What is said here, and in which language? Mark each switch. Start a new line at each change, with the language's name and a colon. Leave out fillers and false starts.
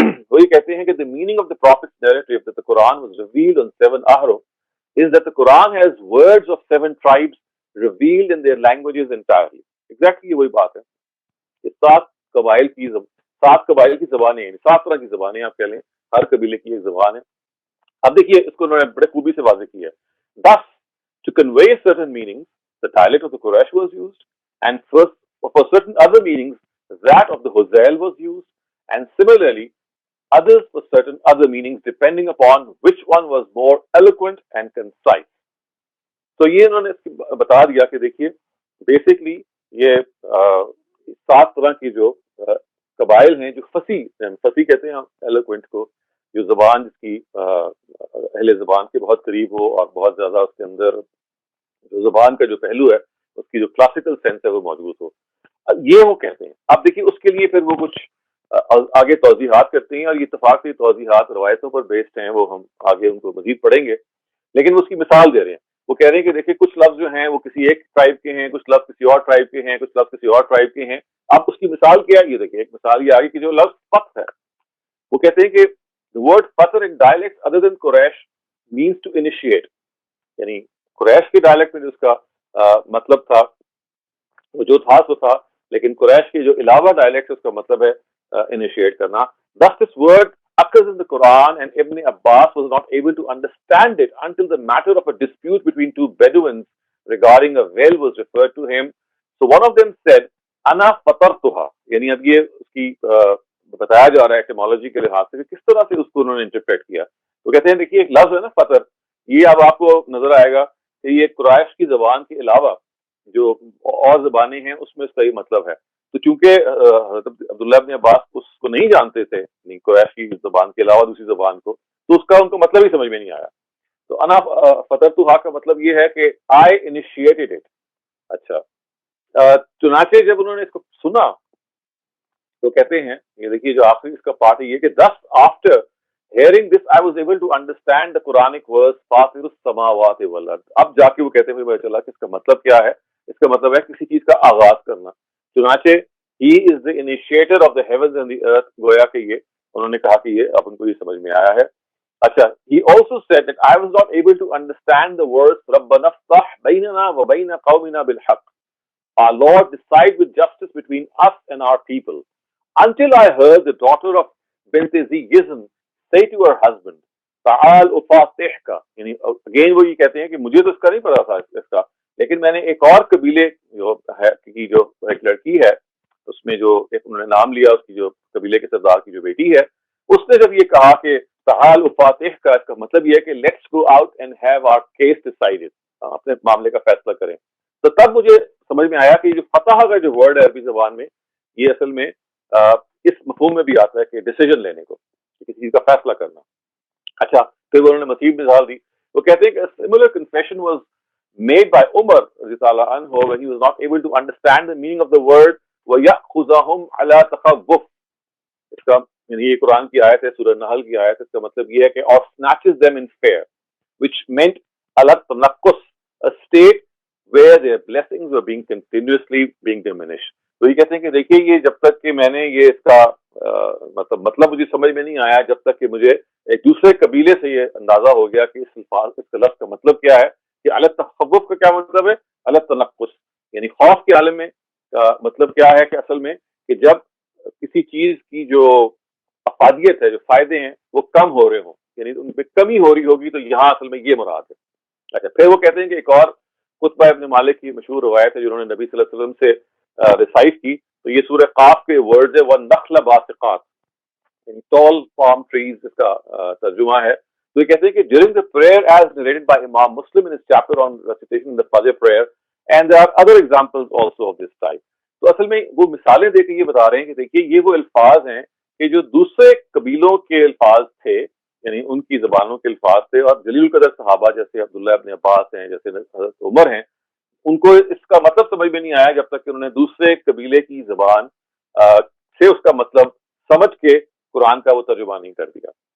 Urdu: وہ یہ کہتے ہیں کہ
English: the meaning of the prophet's narrative that the Quran was revealed on 7 ahruf is that the Quran has words of 7 tribes revealed in their languages entirely. Exactly
Urdu: یہ وہی بات ہے کہ 7 قبائل کی 7 قبائل کی زبانیں ہیں، 7 طرح کی زبانیں آپ کہہ لیں، ہر قبیلے کی ایک زبان ہے. اب دیکھیے اس کو انہوں نے بڑے خوبی سے واضح کیا ہے.
English: Thus, to convey certain meanings, the dialect of the Quraysh was used, and for certain other meanings, that of the Huzail was used, and similarly, others for certain other meanings, depending upon which one was more eloquent and concise.
Urdu: تو یہ انہوں نے بتا دیا کہ دیکھیے basically یہ 7 طرح کی جو قبائل ہیں جو فصیح کہتے ہیں ہم ایلوکوینٹ کو، جو زبان جس کی اہل زبان کے بہت قریب ہو اور بہت زیادہ اس کے اندر جو زبان کا جو پہلو ہے اس کی جو کلاسیکل سینس ہے وہ موجود ہو، یہ وہ کہتے ہیں. اب دیکھیے اس کے لیے پھر وہ کچھ آگے توضیحات کرتے ہیں، اور یہ اتفاق کی توضیحات روایتوں پر بیسڈ ہیں، وہ ہم آگے ان کو مزید پڑھیں گے. لیکن وہ اس کی مثال دے رہے ہیں. وہ کہہ رہے ہیں کہ دیکھیں کچھ لفظ جو ہیں وہ کسی ایک ٹرائب کے ہیں، کچھ لفظ کسی اور ٹرائب کے ہیں، کچھ لفظ کسی اور ٹرائب کے ہیں. اب اس کی مثال کیا ہے؟ یہ دیکھیں ایک مثال یہ آگے کہ جو لفظ فتح ہے، وہ کہتے ہیں کہ
English: the word فتح in dialects other than Quraysh means to initiate.
Urdu: یعنی قریش کے ڈائلیکٹ میں جو اس کا مطلب تھا وہ جو تھا سو تھا، لیکن قریش کے جو علاوہ ڈائلیکٹ اس کا مطلب ہے initiate کرنا.
English: Thus this word occurs in the Quran, and Ibn Abbas was not able to understand it until the matter of a dispute between 2 Bedouins regarding a well was referred to him. So one of them said,
Arabic: "Ana fatartuha."
Urdu: یعنی اب یہ اس کی بتایا جا رہا ہے ایٹیمالوجی کے لحاظ سے کہ کس طرح سے اس کو انہوں نے انٹرپریٹ کیا. تو کہتے ہیں دیکھیے ایک لفظ ہے نا فطر، یہ اب آپ کو نظر آئے گا کہ یہ قریش کی زبان کے علاوہ جو اور زبانیں ہیں اس میں اس کا یہ مطلب ہے. تو چونکہ عبداللہ ابن عباس اس کو نہیں جانتے تھے قریش کی زبان کے علاوہ دوسری زبان کو، تو اس کا ان کو مطلب ہی سمجھ میں نہیں آیا. تو انا فطرتھا کا مطلب یہ ہے کہ آئی انیشیٹڈ اٹ. اچھا، چنانچہ جب انہوں نے اس کو سنا تو کہتے ہیں یہ دیکھیے جو آخری اس کا پارٹ ہے یہ کہ
English: thus after hearing this I was able to understand the Quranic verse
Arabic: فاطر السماوات والارض.
Urdu: اب جا کے وہ کہتے ہیں پتہ چلا کہ اس کا مطلب کیا ہے. اس کا مطلب ہے کسی چیز کا آغاز کرنا. چنانچہ
English: he is the initiator of the heavens and the earth.
Urdu: گویا کہ یہ انہوں نے کہا کہ یہ اب ان کو یہ سمجھ میں آیا ہے.
English: اچھا، he also said that I was not able to understand the words
Arabic: ربنا افتح بیننا وبین قومنا بالحق.
English: Our Lord decide with justice between us and our people. Until I heard the daughter of Bint Ziyizm say to her husband,
Arabic: تعال افاتحک.
Urdu: یعنی again وہ یہ کہتے ہیں کہ مجھے تو اس کا نہیں پتا تھا اس کا، لیکن میں نے ایک اور قبیلے جو ہے کی جو ایک لڑکی ہے اس میں جو ایک انہوں نے نام لیا اس کی جو قبیلے کے سردار کی جو بیٹی ہے، اس نے جب یہ کہا کہ
Arabic: تعال افاتحک،
Urdu: اس کا مطلب یہ ہے کہ
English: let's go out and have our case decided,
Urdu: اپنے معاملے کا فیصلہ کریں. تو تب مجھے سمجھ میں آیا کہ یہ جو فتح کا جو ورڈ ہے عربی زبان میں، یہ اصل میں اس مفہوم میں بھی آتا ہے کہ ڈیسیژن لینے کو، کسی چیز کا فیصلہ کرنا. اچھا، پھر انہوں نے مزید مثال دی. وہ کہتے ہیں کہ
English: similar confession was made by Umar رضی اللہ عنہ when he was not able to understand the meaning of the word
Arabic: وَيَأْخُذَهُمْ عَلَى تَخَوُّفٍ.
Urdu: اس کا یعنی یہ قرآن کی آیت ہے، سورہ نحل کی آیت ہے. اس کا مطلب یہ ہے کہ اور
English: snatches them in fear, which meant
Arabic: عَلَى التَّنَقُّص,
English: a state where their blessings were being continuously being diminished.
Urdu: تو یہ کہتے ہیں کہ دیکھیے یہ جب تک کہ میں نے یہ اس کا مطلب مجھے سمجھ میں نہیں آیا، جب تک کہ مجھے ایک دوسرے قبیلے سے یہ اندازہ ہو گیا کہ اس لفظ کا مطلب کیا ہے، کہ علی التخوف کا کیا مطلب ہے، علی التنقص، یعنی خوف کے عالم میں مطلب کیا ہے کہ اصل میں کہ جب کسی چیز کی جو افادیت ہے، جو فائدے ہیں وہ کم ہو رہے ہوں، یعنی ان پہ کمی ہو رہی ہوگی، تو یہاں اصل میں یہ مراد ہے. اچھا، پھر وہ کہتے ہیں کہ ایک اور قطبہ ابن مالک کی مشہور روایت ہے جو انہوں نے نبی صلی اللہ علیہ وسلم سے ریسائٹ کی. تو یہ سورہ قاف کے ورڈز ہے،
Arabic: وَالنَّخْلَ بَاسِقَاتٍ،
Urdu: یعنی
English: tall palm trees
Urdu: اس کا ترجمہ ہے. تو یہ کہتے ہیں کہ
English: during the prayer as narrated by Imam Muslim in his chapter on recitation in the Fajr prayer, and there are other examples also of this type.
Urdu: تو اصل میں وہ مثالیں دے کے یہ بتا رہے ہیں کہ دیکھیے یہ وہ الفاظ ہیں کہ جو دوسرے قبیلوں کے الفاظ تھے، یعنی ان کی زبانوں کے الفاظ تھے، اور جلیل القدر صحابہ جیسے عبداللہ ابن عباس ہیں، جیسے حضرت عمر ہیں، ان کو اس کا مطلب سمجھ میں نہیں آیا جب تک کہ انہوں نے دوسرے قبیلے کی زبان سے اس کا مطلب سمجھ کے قرآن کا وہ ترجمہ نہیں کر دیا.